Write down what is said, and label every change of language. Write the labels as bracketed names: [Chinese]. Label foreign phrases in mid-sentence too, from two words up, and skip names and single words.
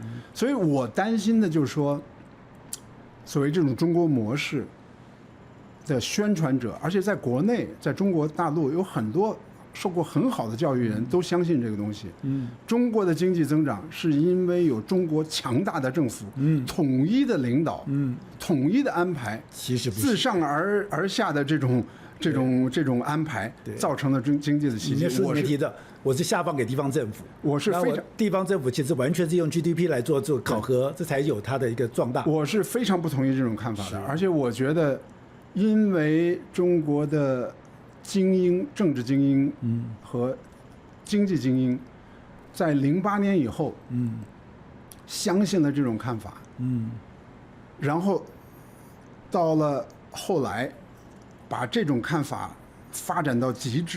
[Chinese] 所以我擔心的就是說，所謂這種中國模式的宣傳者，而且在國內，在中國大陸有很多受過很好的教育人都相信這個東西。中國的經濟增長是因為有中國強大的政府，統一的領導，統一的安排，其實不是自上而下的這種安排造成的經濟的奇蹟。我是提的，我是下放給地方政府，我是非常地方政府其實完全是用 GDP 来做考核，這才有它的一個壯大。我是非常不同意這種看法的，而且我覺得，因為中國的精英、政治精英和經濟精英，在08年以後，相信了這種看法，然後到了後來，把這種看法發展到極致，